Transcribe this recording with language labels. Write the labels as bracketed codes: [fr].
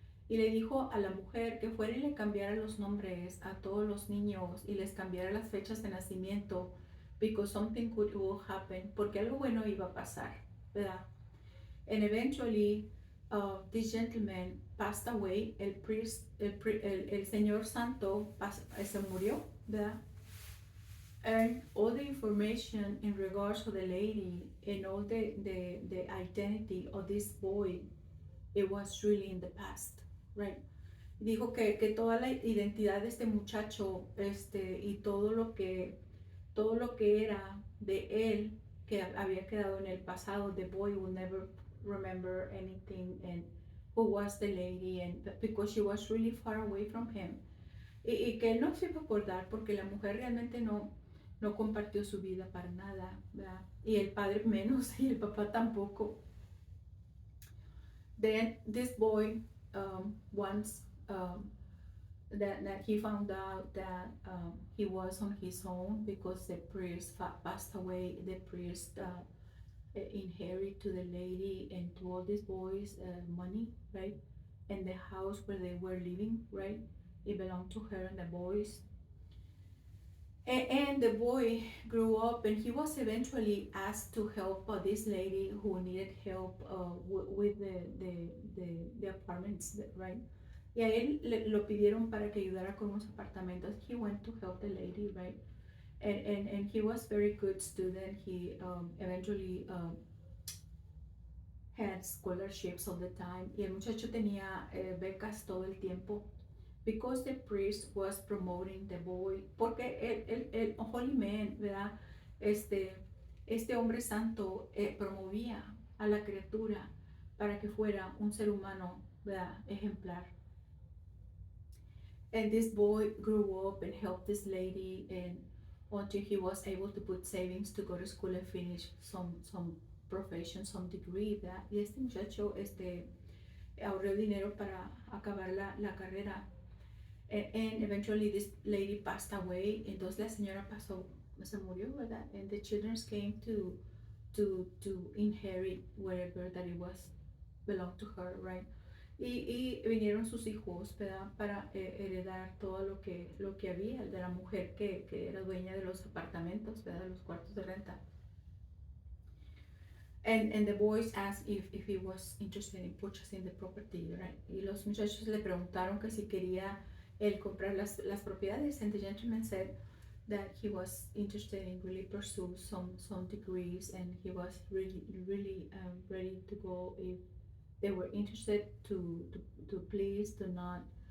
[es] Y le dijo a la mujer que fuera y le cambiara los nombres a todos los niños y les cambiara las fechas de nacimiento, [en] because something good will happen, [es] porque algo bueno iba a pasar, ¿verdad? [en] And eventually, this gentleman passed away. [es] El señor santo se murió, ¿verdad? [en] And all the information in regards to the lady and all the identity of this boy, it was really in the past, right? [es] Dijo que toda la identidad de este muchacho, y todo lo que era de él, que había quedado en el pasado. [en] The boy will never remember anything, and who was the lady, and because she was really far away from him. [es] Y que él no se iba a acordar porque la mujer realmente no compartió su vida para nada, ¿verdad? Y el padre menos, y el papá tampoco. [en] Then this boy, once that he found out that he was on his own because the priest passed away. The priest inherit to the lady and to all these boys money, right? And the house where they were living, right? It belonged to her and the boys. And the boy grew up, and he was eventually asked to help this lady who needed help with the apartments, right? [es] Y a él lo pidieron para que ayudara con unos apartamentos. [en] He went to help the lady, right? And he was very good student. He eventually had scholarships all the time. [es] Y el muchacho tenía becas todo el tiempo. [en] Because the priest was promoting the boy. [es] Porque el [en] holy man, [es] ¿verdad? Este hombre santo promovía a la criatura para que fuera un ser humano, ¿verdad? Ejemplar. [en] And this boy grew up and helped this lady, and until he was able to put savings to go to school and finish some profession, some degree, ¿verdad? [es] Y este muchacho ahorró dinero para acabar la carrera. [en] And eventually this lady passed away. [es] Entonces la señora se murió, ¿verdad? [en] And the children came to inherit wherever that it was belonged to her, right? [es] Y vinieron sus hijos, ¿verdad? Para heredar todo lo que había de la mujer que era dueña de los apartamentos, ¿verdad? De los cuartos de renta. [en] And the boys asked if he was interested in purchasing the property, right? [es] Y los muchachos le preguntaron que si quería él comprar las propiedades, [en] and the gentleman said that he was interested in really pursue some degrees, and he was really ready to go if they were interested to please do not